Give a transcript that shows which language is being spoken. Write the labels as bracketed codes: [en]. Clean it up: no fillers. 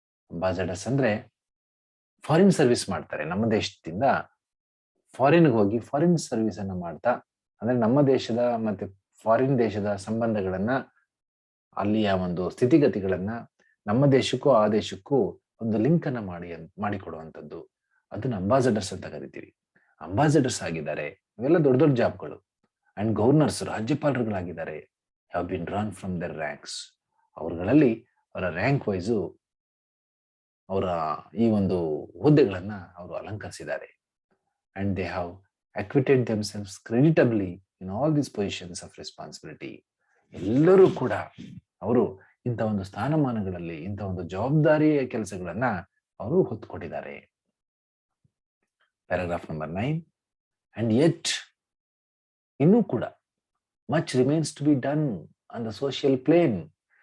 [kn] Ambassadors ಅಂದ್ರೆ foreign service ಮಾಡ್ತಾರೆ. ನಮ್ಮ ದೇಶದಿಂದ ಫಾರಿನ್ಗೆ ಹೋಗಿ ಫಾರಿನ್ ಸರ್ವಿಸ್ ಅನ್ನ ಮಾಡ್ತಾ, ಅಂದ್ರೆ ನಮ್ಮ ದೇಶದ ಮತ್ತೆ ಫಾರಿನ್ ದೇಶದ ಸಂಬಂಧಗಳನ್ನ, ಅಲ್ಲಿಯ ಒಂದು ಸ್ಥಿತಿಗತಿಗಳನ್ನ ನಮ್ಮ ದೇಶಕ್ಕೂ ಆ ದೇಶಕ್ಕೂ ಒಂದು ಲಿಂಕ್ ಅನ್ನ ಮಾಡಿಕೊಡುವಂಥದ್ದು, ಅದನ್ನ ಅಂಬಾಸಿಡರ್ಸ್ ಅಂತ ಕರಿತೀವಿ. ಅಂಬಾಸಿಡರ್ಸ್ ಆಗಿದ್ದಾರೆ. ಇವೆಲ್ಲ ದೊಡ್ಡ ದೊಡ್ಡ ಜಾಬ್ಗಳು. And governors, ರಾಜ್ಯಪಾಲರುಗಳಾಗಿದ್ದಾರೆ. [en] Have been drawn from their ranks. [kn] ಅವರುಗಳಲ್ಲಿ ಅವರ ರ್ಯಾಂಕ್ ವೈಸು ಅವರ ಈ ಒಂದು ಹುದ್ದೆಗಳನ್ನ ಅವರು ಅಲಂಕರಿಸಿದ್ದಾರೆ. [en] And they have acquitted themselves creditably in all these positions of responsibility. [kn] ಎಲ್ಲರೂ ಕೂಡ ಅವರು ಇಂಥ ಒಂದು ಸ್ಥಾನಮಾನಗಳಲ್ಲಿ, ಇಂಥ ಒಂದು ಜವಾಬ್ದಾರಿಯ ಕೆಲಸಗಳನ್ನ ಅವರು ಹೊತ್ತುಕೊಟ್ಟಿದ್ದಾರೆ. [en] Paragraph number 9. And yet, [kn] ಇನ್ನೂ ಕೂಡ [en] Much remains to be done on the social plane.